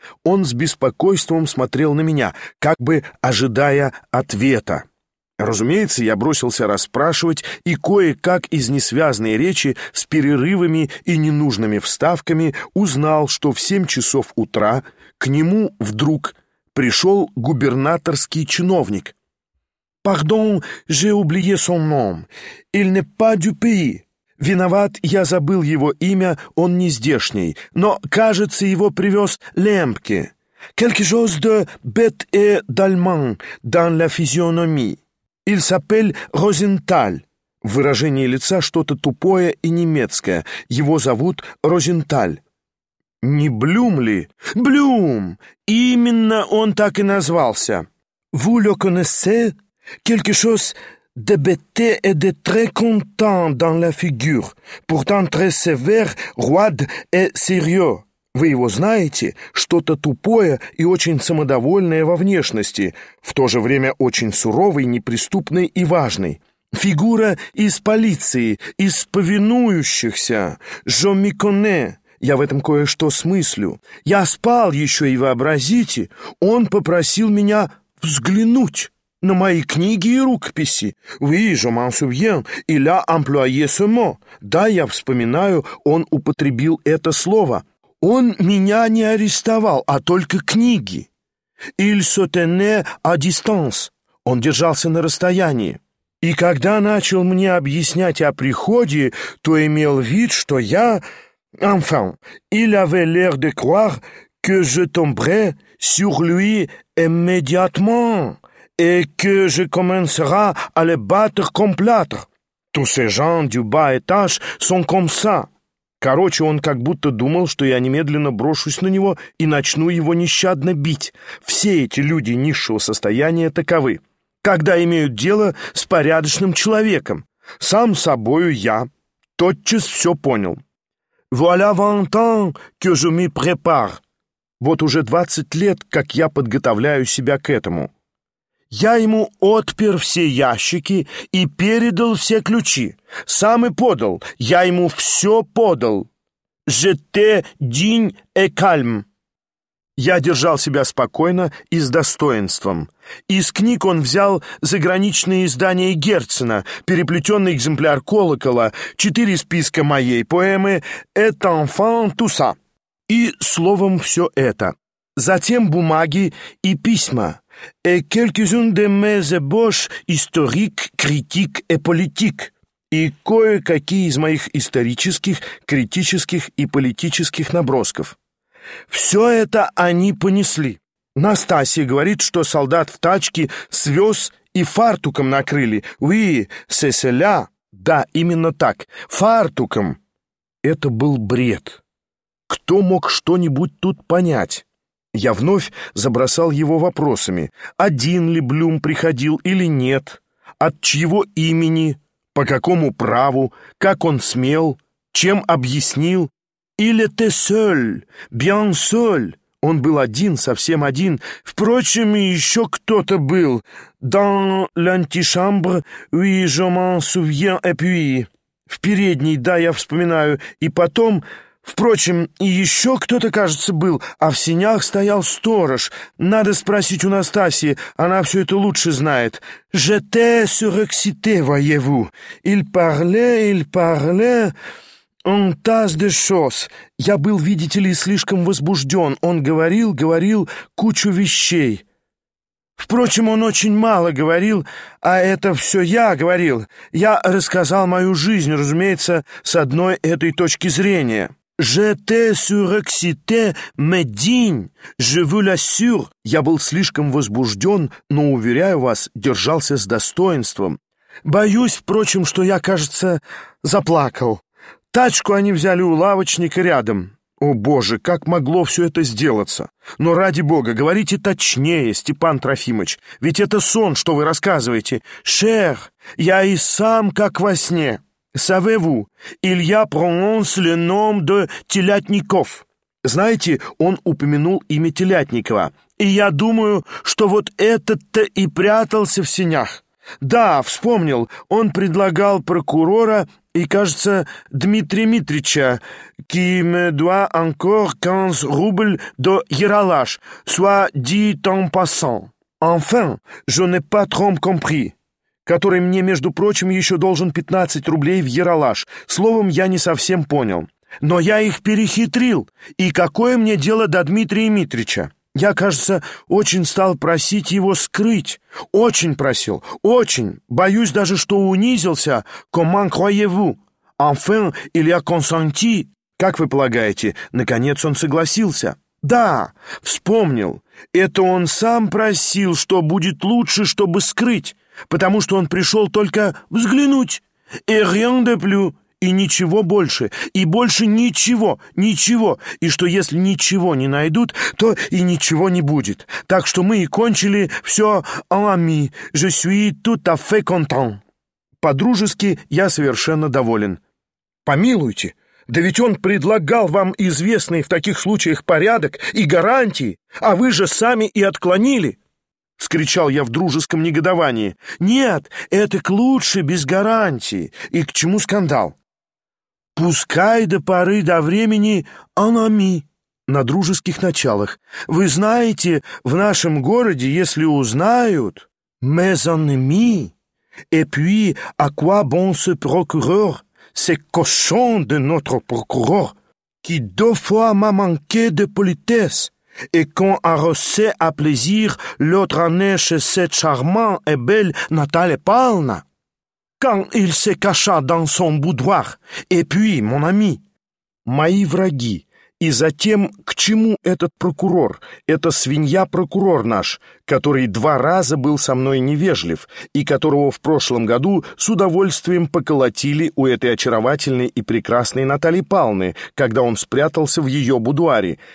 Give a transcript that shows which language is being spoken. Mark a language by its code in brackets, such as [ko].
[ru] Он с беспокойством смотрел на меня, как бы ожидая ответа. Разумеется, я бросился расспрашивать, и кое-как из несвязной речи с перерывами и ненужными вставками узнал, что в 7 часов утра к нему вдруг пришел губернаторский чиновник. [fr] «Pardon, j'ai oublié son nom. Il n'est pas du pays. [ru] Виноват, я забыл его имя, он не здешний, но, кажется, его привез Лембке. [fr] Quelque chose de bête et d'allemand dans la physionomie. «Il s'appelle Rosenthal». [ru] В выражении лица что-то тупое и немецкое. Его зовут Rosenthal. «Не Блюм ли?» «Блюм! Именно он так и назвался». [fr] «Vous le connaissez? Quelque chose de bête et de très content dans la figure. Pourtant très sévère, roide et sérieux». [ru] «Вы его знаете? Что-то тупое и очень самодовольное во внешности, в то же время очень суровый, неприступный и важный. Фигура из полиции, из повинующихся. [fr] Je me connais. [ru] Я в этом кое-что смыслю. Я спал еще, и вообразите, он попросил меня взглянуть на мои книги и рукописи. [fr] Oui, je m'en souviens. Il a employé ce mot. [ru] Да, я вспоминаю, он употребил это слово». Он меня не арестовал, а только книги. [fr] Il se tenait à distance. [ru] Он держался на расстоянии. И когда начал мне объяснять о приходе, то имел вид, что я... [fr] Enfin, il avait l'air de croire que je tomberais sur lui immédiatement et que je commencerai à le battre comme plâtre. Tous ces gens du bas étage sont comme ça. [ru] Короче, он как будто думал, что я немедленно брошусь на него и начну его нещадно бить. Все эти люди низшего состояния таковы, когда имеют дело с порядочным человеком. Сам собою я тотчас все понял. [fr] «Voilà vingt ans que je me prépare». [ru] Вот уже 20 лет, как я подготавливаю себя к этому. Я ему отпер все ящики и передал все ключи. Сам и подал. Я ему все подал. [fr] J'étais digne et calme. [ru] Я держал себя спокойно и с достоинством. Из книг он взял заграничные издания Герцена, переплетенный экземпляр «Колокола», 4 списка моей поэмы «Et enfant tout ça». И словом все это. Затем бумаги и письма. [fr] «Et quelques-unes de mes ébauches historiques, critiques et politiques». [ru] «И кое-какие из моих исторических, критических и политических набросков». «Все это они понесли». «Настасья говорит, что солдат в тачке свез и фартуком накрыли». [fr] «Oui, c'est cela». [ru] «Да, именно так, фартуком». «Это был бред». кто мог что-нибудь тут понять? Я вновь забросал его вопросами. Один ли Блюм приходил или нет? От чьего имени? По какому праву? Как он смел? Чем объяснил? [fr] «Il était seul, bien seul». [ru] Он был один, совсем один. Впрочем, и еще кто-то был. [fr] «Dans l'antichambre, oui, je m'en souviens, et puis». [ru] В передней, да, я вспоминаю. И потом, впрочем, и еще кто-то, кажется, был. А в сенях стоял сторож. Надо спросить у Настасьи, она все это лучше знает. [fr] «J'étais surexcité, voyez-vous. Il parlait... «Un tas de choses». [ru] «Я был, видите ли, слишком возбужден. Он говорил кучу вещей». «Впрочем, он очень мало говорил, а это все я говорил. Я рассказал мою жизнь, разумеется, с одной этой точки зрения». [fr] «J'étais surexcité, mais digne, je vous l'assure». [ru] «Я был слишком возбужден, но, уверяю вас, держался с достоинством». «Боюсь, впрочем, что я, кажется, заплакал». Тачку они взяли у лавочника рядом. О, Боже, как могло все это сделаться? Но ради Бога, говорите точнее, Степан Трофимович, ведь это сон, что вы рассказываете. Шер, я и сам как во сне. Савеву, Илья прононс леном де Телятников. Знаете, он упомянул имя Телятникова. И я думаю, что вот этот-то и прятался в сенях. Да, вспомнил, он предлагал прокурора... И, кажется, Дмитрия Митрича, [fr] «Qui me doit encore 15 rubles de Ералаш, soit dit en passant. Enfin, je n'ai pas trop compris». [ru] «Который мне, между прочим, еще должен 15 рублей в Ералаш. Словом, я не совсем понял. Но я их перехитрил. И какое мне дело до Дмитрия Митрича? Я, кажется, очень стал просить его скрыть. Очень просил, очень. Боюсь даже, что унизился. [fr] Comment croyez-vous? Enfin, il a consenti. [ru] Как вы полагаете, наконец он согласился? Да, вспомнил. Это он сам просил, что будет лучше, чтобы скрыть. Потому что он пришел только взглянуть. [fr] Et rien de plus. [ru] И ничего больше, и больше ничего, ничего. И что если ничего не найдут, то и ничего не будет. Так что мы и кончили все [fr] en ami. Je suis tout à fait content. [ru] По-дружески я совершенно доволен. Помилуйте, да ведь он предлагал вам известный в таких случаях порядок и гарантии, а вы же сами и отклонили. Вскричал я в дружеском негодовании. Нет, это к лучше без гарантии. И к чему скандал? «Пускай до поры до времени [fr] en ami» [ru] на дружеских началах. «Вы знаете, в нашем городе, если узнают, [fr] mais en ami, et puis à quoi bon ce procureur, ce cochon de notre procureur, qui deux fois m'a manqué de politesse, et qu'on arrossait à plaisir l'autre année chez cette charmante et belle Natalia Павловна». «Quand il se cacha dans son boudoir, et puis, mon ami». [ru] «Мои враги, и затем, к чему этот прокурор, это свинья-прокурор наш, который два раза был со мной невежлив, и которого в прошлом году с удовольствием поколотили у этой очаровательной и прекрасной Натальи Павловны, когда он спрятался в ее будуаре.